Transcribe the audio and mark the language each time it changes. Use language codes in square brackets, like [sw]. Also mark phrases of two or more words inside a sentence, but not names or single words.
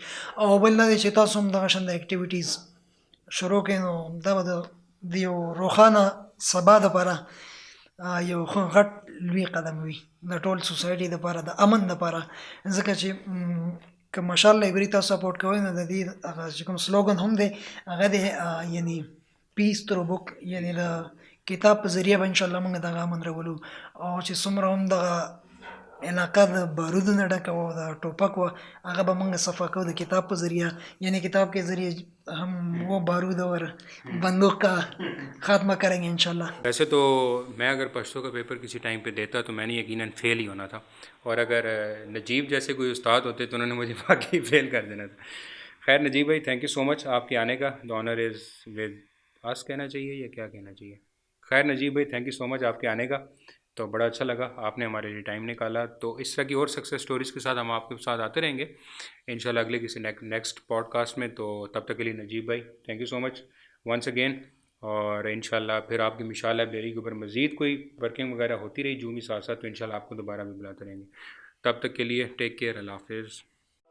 [ps] او بل دا دی چې تاسو هم دغه شان د ایکټیویټیز شروع کړئ، نو دا به د یو روښانه سبا دپاره یو غټ لوی قدم وي د ټول سوسایټي دپاره، د امن دپاره. ځکه چې که مشال لایبرري تاسو سپورټ کوئ، نو د دې هغه چې کوم سلوګن هم دی هغه دی یعنی [en] peace through book, [ps] یعنی د کتاب په ذریعه به انشاءالله موږ دغه امن راولو. او چې څومره هم دغه علاقه د بارودو نه ډکه وه، د ټوپک وه، هغه به موږ صفا کوو د کتاب په ذریعه، [ur] یعنی کتاب کے ذریعے ہم وہ بارود اور بندوق کا خاتمہ کریں گے انشاءاللہ. ویسے تو میں اگر پشتو کا پیپر کسی ٹائم پہ دیتا تو میں نے یقیناً فیل ہی ہونا تھا، اور اگر نجیب جیسے کوئی استاد ہوتے تو انہوں نے مجھے واقعی فیل کر دینا تھا. خیر نجیب بھائی، [en] thank you so much [ur] آپ کے آنے کا. [en] the honour is with us [ur] کہنا چاہیے یا کیا کہنا چاہیے؟ خیر نجیب بھائی، [en] thank you so much [ur] آپ کے آنے کا. تو بڑا اچھا لگا آپ نے ہمارے لیے ٹائم نکالا. تو اس طرح کی اور [en] success stories [ur] کے ساتھ ہم آپ کے ساتھ آتے رہیں گے انشاءاللہ اگلے کسی [en] next podcast [ur] میں. تو تب تک کے لیے نجیب بھائی [en] thank you so much once again. [ur] اور انشاءاللہ پھر آپ کی مشال لائبریری کے اوپر مزید کوئی ورکنگ وغیرہ ہوتی رہی جو بھی ساتھ ساتھ، تو انشاءاللہ آپ کو دوبارہ بھی بلاتے رہیں گے. تب تک کے لیے [en] take care, [ur] اللہ حافظ.